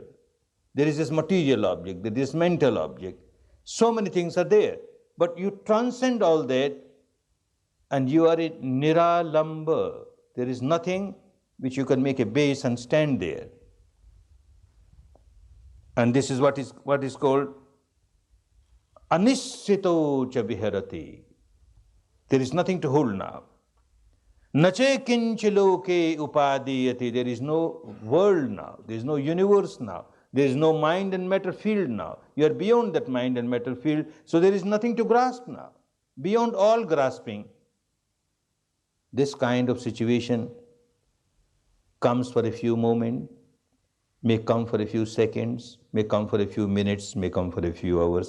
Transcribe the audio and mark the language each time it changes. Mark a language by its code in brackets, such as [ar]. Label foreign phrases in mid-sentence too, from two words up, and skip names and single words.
[en] There is this material object, there is this mental object. So many things are there. But you transcend all that and you are in niralamba. There is nothing which you can make a base and stand there. And this is what is called [pi] anissito cha viharati. [en] There is nothing to hold now. [pi] Nache kinchi loke upadiyati. [en] There is no world now. There is no universe now. There is no mind and matter field now. You are beyond that mind and matter field, so there is nothing to grasp now. Beyond all grasping, this kind of situation comes for a few moments, may come for a few seconds, may come for a few minutes, may come for a few hours.